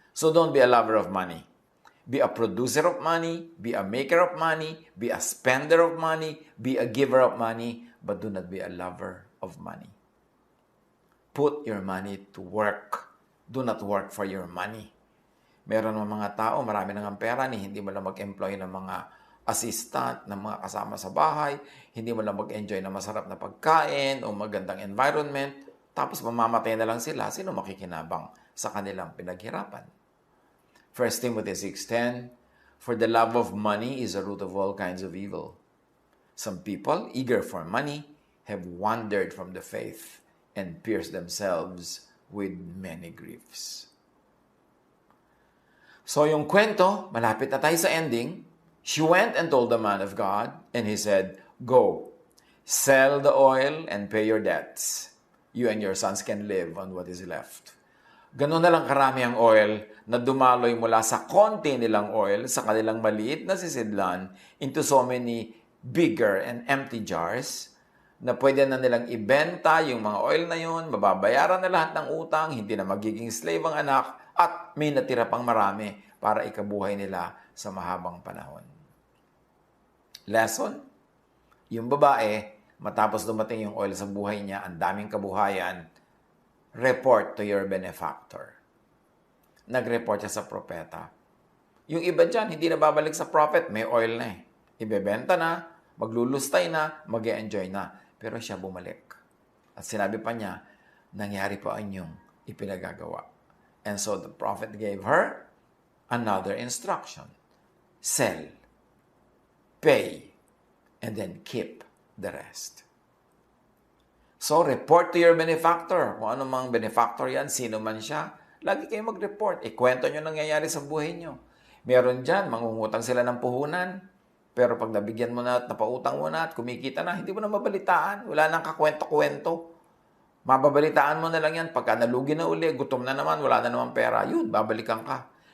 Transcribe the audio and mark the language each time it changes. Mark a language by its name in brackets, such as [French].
[English] So don't be a lover of money. Be a producer of money, be a maker of money, be a spender of money, be a giver of money, but do not be a lover of money. Put your money to work. Do not work for your money. [Filipino] Meron mga tao, marami nang ang pera, hindi mo lang mag-employ ng mga assistant, ng mga kasama sa bahay, hindi mo lang mag-enjoy ng masarap na pagkain o magandang environment, tapos mamamatay na lang sila, sino makikinabang sa kanilang pinaghirapan? [English] 1 Timothy 6:10, for the love of money is a root of all kinds of evil. Some people, eager for money, have wandered from the faith and pierced themselves with many griefs. [Filipino] So yung kwento, malapit na tayo sa [English] ending. She went and told the man of God, and he said, go, sell the oil and pay your debts. You and your sons can live on what is left. [Filipino] Ganun na lang karami ang oil na dumaloy mula sa konti nilang oil sa kanilang maliit na sisidlan [English] into so many bigger and empty jars [Filipino] na pwede na nilang ibenta yung mga oil na yun, mababayaran na lahat ng utang, hindi na magiging slave ang anak, at may natira pang marami para ikabuhay nila sa mahabang panahon. Lesson? Yung babae, matapos dumating yung oil sa buhay niya, ang daming kabuhayan, [English] report to your benefactor. [Filipino] Nag-report siya sa propeta. Yung iba dyan, hindi na babalik sa prophet, may oil na eh. Ibebenta na, maglulustay na, mag-e-enjoy na. Pero siya bumalik. At sinabi pa niya, nangyari po ang inyong ipinagagawa. [English] And so the prophet gave her another instruction. Sell, pay, and then keep the rest. So, report to your benefactor. [Filipino] Kung ano mang benefactor yan, sino man siya, lagi kayo mag-report. Ikwento nyo nangyayari sa buhay nyo. Meron dyan, mangungutang sila ng puhunan. Pero pag nabigyan mo na at napautang mo na at kumikita na, hindi mo na mabalitaan. Wala nang kakwento-kwento. Mababalitaan mo na lang yan. Pagka nalugi na uli, gutom na naman, wala na naman pera, yun, babalikan ka.